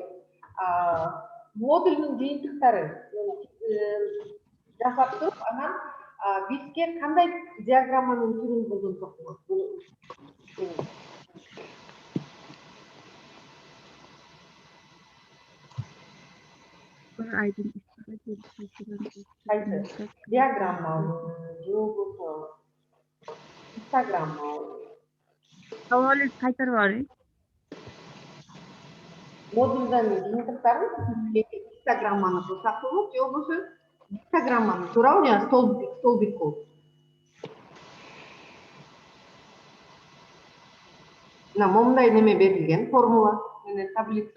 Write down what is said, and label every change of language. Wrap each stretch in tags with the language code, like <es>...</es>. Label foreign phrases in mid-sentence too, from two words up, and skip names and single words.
<ky>Модулдун жыйынтыктары жасап туруп, анан бизге кандай диаграмманын түрүн колдонсок болот? Кайсы? Диаграммабы, же болбосо гистограммабы?</ky> <uz>Savolingizni qaytarib yuboring.</uz> <ky>Модулдун жыйынтыктарын гистограмманы кылсак болот, же болбосо гистограмманы туурабы жана столбик болуп. Мына момундай неме берилген, формула менен таблица.</ky>